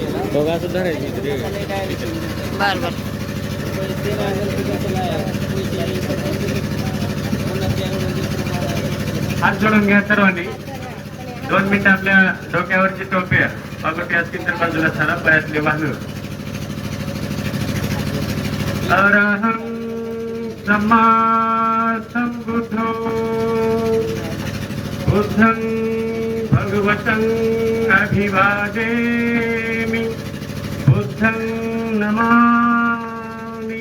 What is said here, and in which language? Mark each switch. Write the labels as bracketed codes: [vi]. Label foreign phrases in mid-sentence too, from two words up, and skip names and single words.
[mr] बघा असं धरायचं रे. बर बर. हात जोडून घ्या सर्वांनी. 2 मिनिटं आपल्या डोक्यावरची टोपी पागोटी असतील तर बाजूला सारा पायातले वाहन. [pi] अरहं सम्मा सम्बुद्धो बुद्धं भगवतं अभिवादेमि. बुद्धं नमामि.